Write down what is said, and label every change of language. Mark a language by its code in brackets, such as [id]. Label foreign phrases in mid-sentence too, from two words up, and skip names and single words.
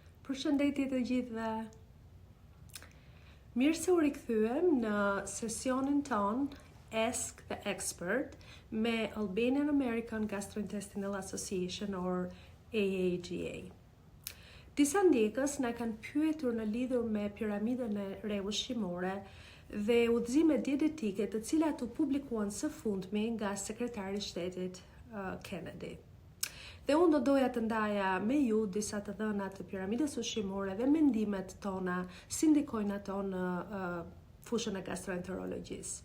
[sq] Përshëndetje të gjithëve. Mirë se u rikthyem në sesionin ton Ask the Expert me Albanian American Gastrointestinal Association or AAGA. Disa ndjekës na kanë pyetur në lidhur me piramidën e re ushqimore dhe udhëzimet dietetike të cilat u publikuan së fundmi nga sekretari i shtetit Kennedy. Dhe unë do doja të ndaja me ju disa të dhëna të piramidës ushqimore dhe mendimet tona si ndikojnë ato në fushën e gastroenterologjisë.